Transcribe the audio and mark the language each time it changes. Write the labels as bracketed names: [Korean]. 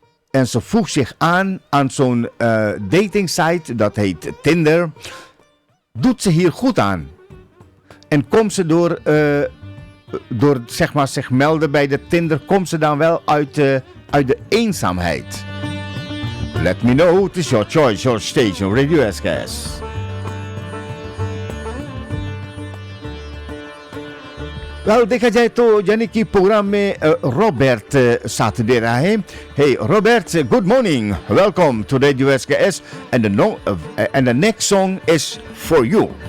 [Dutch] En ze voegt zich aan zo'n dating site, dat heet Tinder. Doet ze hier goed aan. En komt ze door zeg maar zich melden bij de Tinder, komt ze dan wel uit de eenzaamheid. [English] Let me know, it is your choice, your station, Radio SKS. [Hindi] Well, देखा जाए तो यानी कि programme में Robert साथ दे रहा है. [English] Hey Robert, good morning. Welcome to Radio SKS and the next song is for you.